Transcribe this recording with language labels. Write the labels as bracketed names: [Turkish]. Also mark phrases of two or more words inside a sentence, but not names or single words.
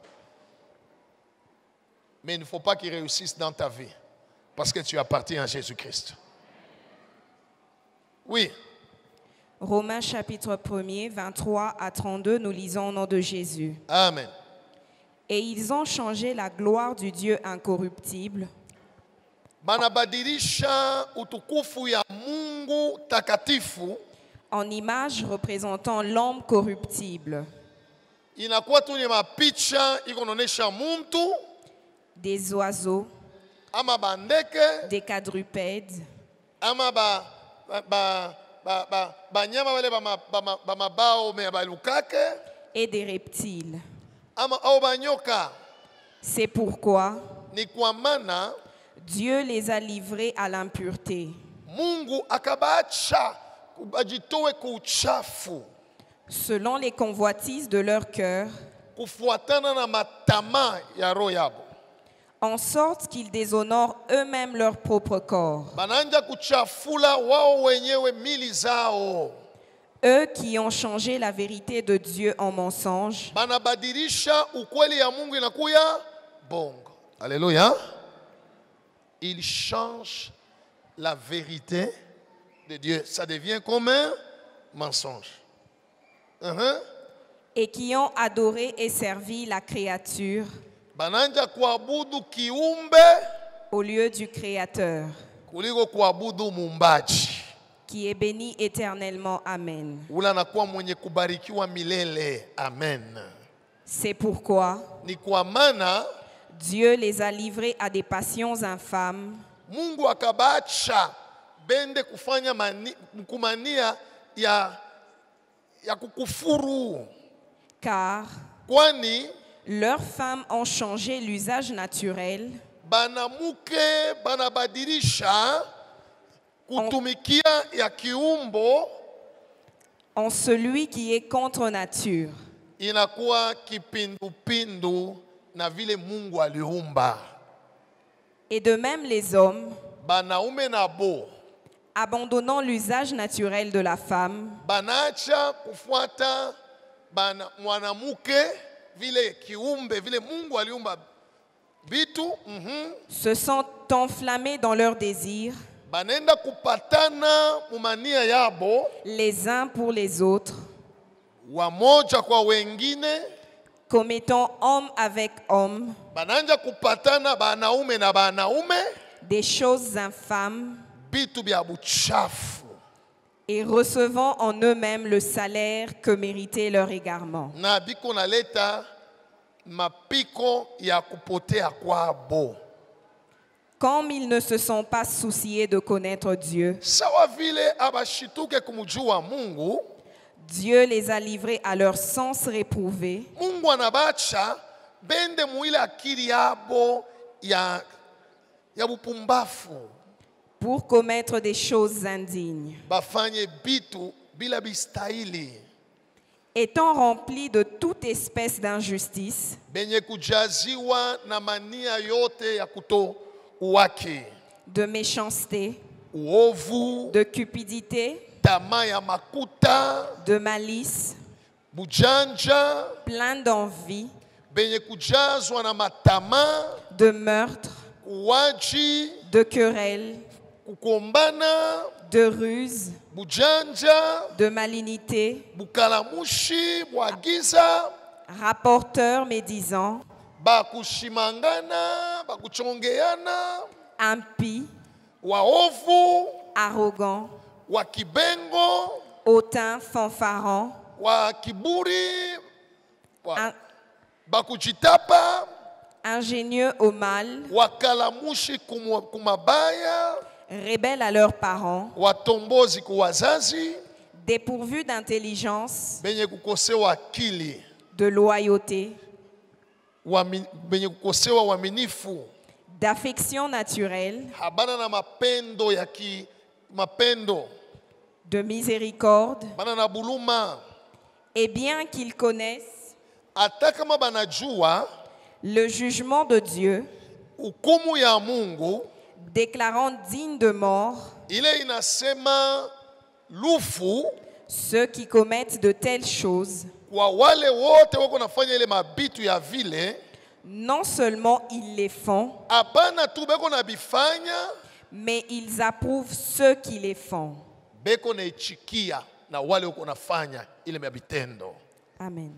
[French] Mais il ne faut pas qu'ils réussissent dans ta vie, parce que tu appartiens à Jésus-Christ. Oui. Romains chapitre 1er, 23 à 32, nous lisons au nom de Jésus. Amen. Et ils ont changé la gloire du Dieu incorruptible [Swahili] Banabadilisha utukufu ya Mungu takatifu [French] en image représentant l'homme corruptible, [Swahili] inakuwa tu ni mapicha iko naonesha muntu, [French] des oiseaux, [Swahili] ama bandeke, [French] des quadrupèdes, [Swahili] ama banyama wale ba mabao me balukake, [French] et des reptiles. [Swahili] ama au banyoka. [French] C'est pourquoi [Swahili] Ni kwa maana [French] Dieu les a livrés à l'impureté, [Swahili] Mungu akabacha bajitowe ku uchafu [French] selon les convoitises de leur cœur, [Swahili] kufuatana na matama ya roho yabo, [French] en sorte qu'ils déshonorent eux-mêmes leur propre corps. [Swahili] bananja kuchafula wao wenyewe mili zao, [French] Eux qui ont changé la vérité de Dieu en mensonge, [Swahili] banabadilisha ukweli ya Mungu inakuya bongo. [French] Alléluia. Ils changent la vérité de Dieu, ça devient comme un mensonge. et qui ont adoré et servi la créature [Swahili] Bananja kuabudu kiumbe [French] au lieu du Créateur, [Swahili] kuliko kuabudu muumbaji. [French] qui est béni éternellement. Amen. [Swahili] Ula anakuwa mwenye kubarikiwa milele. Amen. [French] C'est pourquoi [Swahili] Ni kwa maana [French] Dieu les a livrés à des passions infâmes, [Swahili] Mungu akabacha bende kufanya kumania ya kukufuru, [French] car [Swahili] kwani [French] leurs femmes ont changé l'usage naturel [Swahili] banamuke banabadilisha kutumikia ya kiumbo [French] en celui qui est contre nature, [Swahili] inakuwa kipindupindu na vile Mungu aliumba. [French] et de même les hommes, [Swahili] Banaume nabo [French] abandonnant l'usage naturel de la femme, [Swahili] banacha kufuata mwanamuke vile kiumbe vile Mungu aliumba vitu, [French] se sont enflammés dans leurs désirs, [Swahili] banenda kupatana mumania yabo, [French] les uns pour les autres, [Swahili] wamoja kwa wengine, [French] commettant homme avec homme [Swahili] bananja kupatana banaume na banaume [French] des choses infâmes, [Swahili] bitu bya buchafu, [French] et recevant en eux-mêmes le salaire que méritait leur égarement. [Swahili] na biko naleta mapiko ya kupotea kwabo. [French] Comme ils ne se sont pas souciés de connaître Dieu, [Swahili] Sawa vile abashituke kumjua Mungu, [French] Dieu les a livrés à leur sens réprouvé, [Swahili] Mungu anabacha bende muile akili yabo ya bupumbafu, [French] pour commettre des choses indignes. [Swahili] bafanye bitu bila bistahili, [French] Étant remplis de toute espèce d'injustice, [Swahili] benye kujaziwa na mania yote ya kuto uwaki, [French] de méchanceté, [Swahili] uovu, [French] de cupidité, [Swahili] tamaa ya makuta, [French] de malice, [Swahili] bujanja, [French] plein d'envie, [Swahili] benye kujazwa na matama, [French] de meurtre, [Swahili] uwaji, [French] de querelle, [Swahili] kukombana, [French] de ruse, [Swahili] bujanja, [French] de malignité, [Swahili] bukalamushi, bwagiza, [French] rapporteurs médisants, [Swahili] bakushimangana, bakuchongeana, [French] impies, [Swahili] waovu, [French] arrogants, [Swahili] wakibengo, [French] hautains, fanfarons, [Swahili] wa kiburi, [French] in- [Swahili] bakujitapa, [French] ingénieux au mal, [Swahili] wakalamushi kumabaya, [French] rebelles à leurs parents, [Swahili] watombozi ku wazazi, [French] dépourvus d'intelligence, [Swahili] benye kukosewa akili, [French] de loyauté, [Swahili] benye kukosewa uaminifu, [French] d'affection naturelle, [Swahili] habana na mapendo mapendo, [French] de miséricorde, [Swahili] bana na buluma, [French] et bien qu'ils connaissent [Swahili] hata kama banajua [French] le jugement de Dieu, [Swahili] hukumu ya Mungu, [French] déclarant digne de mort [Swahili] ile inasema lufu [French] ceux qui commettent de telles choses. [Swahili] Kwa wale wote wako nafanya ile mabitu ya vile, [French] non seulement ils les font, [Swahili] hapana tu beko na bifanya, [French] mais ils approuvent ceux qui les font. [Swahili] Beko na ichikia na wale wako nafanya ile mabitendo. Amen.